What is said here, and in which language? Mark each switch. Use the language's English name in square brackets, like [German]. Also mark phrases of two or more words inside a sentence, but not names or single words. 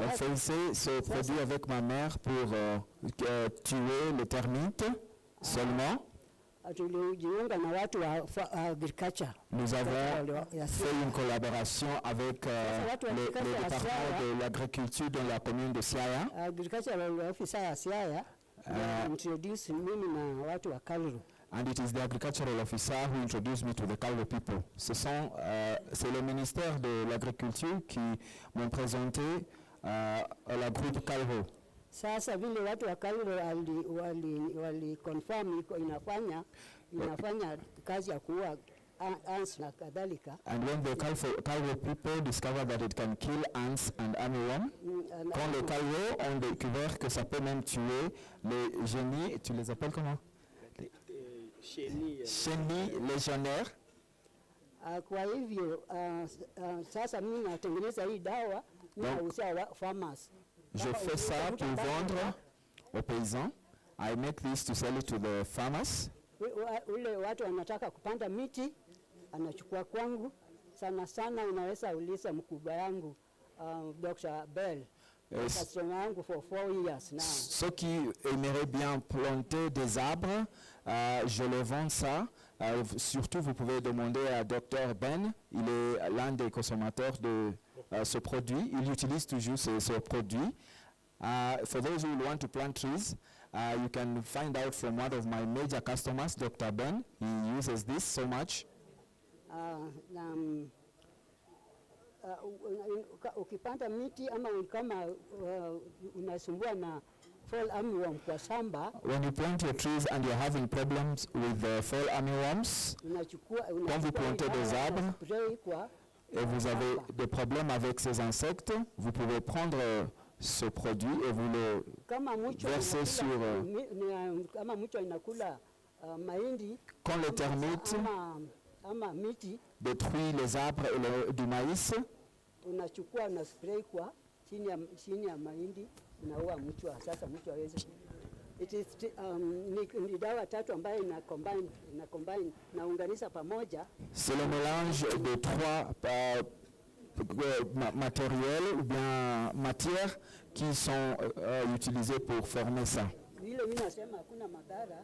[French] On [Swahili] yake. [French] faisait ce produit avec ma mère pour tuer les termites seulement. [Swahili] tulijiunga na watu wa agriculture. [French] Nous avons fait une collaboration avec le département de l'agriculture dans la commune de Siaya. [English] Agricultural officer [Swahili] ya Siaya introduce mimi na watu wa Kaluru. [English] And it is the agricultural officer who introduced me to the Kaluru people. [French] C'est le ministère de l'agriculture qui m'ont présenté la groupe Kaluru. [Swahili] Sasa vile watu wa Kaluru wali confirm inafanya kazi ya kuua ants na kadhalika. [English] And when the Kaluru people discover that it can kill ants and armyworm, [French] quand les Kaluru ont découvert que ça peut même tuer les génies, tu les appelles comment? Chenilles légionnaires. [Swahili] Kwa hivyo sasa mimi natengeneza hii dawa na farmers. [French] Je fais ça pour vendre aux paysans. [English] I make this to sell it to the farmers. [Swahili] Ule watu wanataka kupanda miti anachukua kwangu. Sana unaweza uliza mkubwa yangu Dr. Bell. [French] Ceux qui aimeraient bien planter des arbres, je leur vends ça. Surtout, vous pouvez demander à Dr. Ben, il est l'un des consommateurs de ce produit. Il utilise toujours ce produit. [English] For those who want to plant trees, you can find out from one of my major customers, Dr. Ben. He uses this so much. [Swahili] Ukipanda miti ama kama unasumbua na [English] fall armyworm [Swahili] kwa shamba. [English] When you plant your trees and you're having problems with the fall armyworms, [French] quand vous plantez des arbres et vous avez des problèmes avec ces insectes, vous pouvez prendre ce produit et vous le verser sur... Quand les termites détruisent les arbres et du maïs, [Swahili] unachukua na spray kwa chini ya mahindi unaua mchwa. Sasa mchwa hawezi. [English] It is [Swahili] ni dawa tatu ambayo ina combine naunganisha pamoja. [French] C'est le mélange de trois matériels ou bien matières qui sont utilisés pour former ça. [Swahili] Vile mimi nasema hakuna madhara.